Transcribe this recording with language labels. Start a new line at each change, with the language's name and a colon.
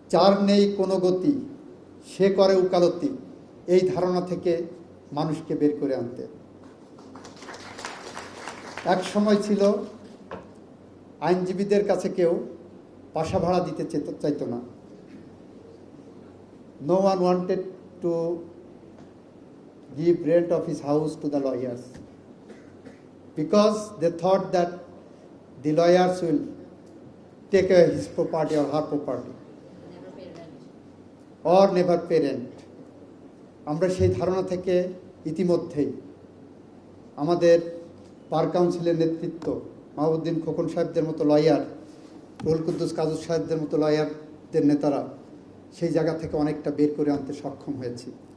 Bangla: যার নেই কোনো গতি সে করে উকালতি, এই ধারণা থেকে মানুষকে বের করে আনতে। এক সময় ছিল আইনজীবীদের কাছে কেউ বাসা ভাড়া দিতে চাইতো না।
English: No one wanted to give rent of his house to the lawyers because they thought that the lawyers will take away his property or her property or never pay rent.
Bangla: আমরা সেই ধারণা থেকে ইতিমধ্যেই আমাদের বার কাউন্সিলের নেতৃত্ব মাহবুদ্দিন খোকন সাহেবদের মতো লয়ার, রুহুল কুদ্দুস কাজী সাহেবদের মতো লয়ারদের নেতারা সেই জায়গা থেকে অনেকটা বের করে আনতে সক্ষম হয়েছি।